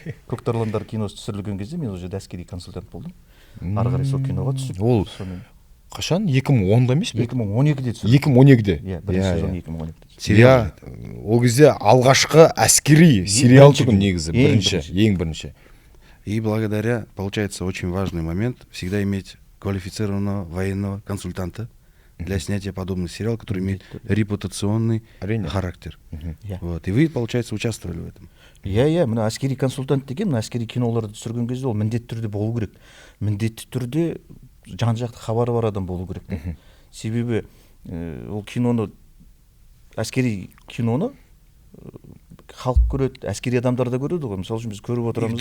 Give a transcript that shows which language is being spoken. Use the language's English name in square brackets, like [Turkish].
[Kazakh] Көктарландар киносы түсірілген кезде мен уже әскери консультант болдым. Ары қарай сол киноға түсіп. Ол қашан? 2010-да емес пе? 2012-де түсірілді. 2012-де. Иә, бірінші сезон 2012-де. Сериал. Ол кезде алғашқы әскери сериал тұғын негізі, ең бірінші. [Russian] И благодаря, получается, очень важный момент, всегда иметь квалифицированного военного консультанта для снятия подобных сериалов, который имеет репутационный характер. Вот. И вы, получается, участвовали в этом. [Kazakh] Иә, мына әскери консультант деген, мына әскери киноларды түсірген кезде ол міндетті түрде болу керек. Міндетті түрде жан-жақты хабары бар адам болу керек. Себебі ол киноны, әскери киноны халық көреді, әскери адамдар да көреді ғой. Мысалы үшін біз көріп отырамыз.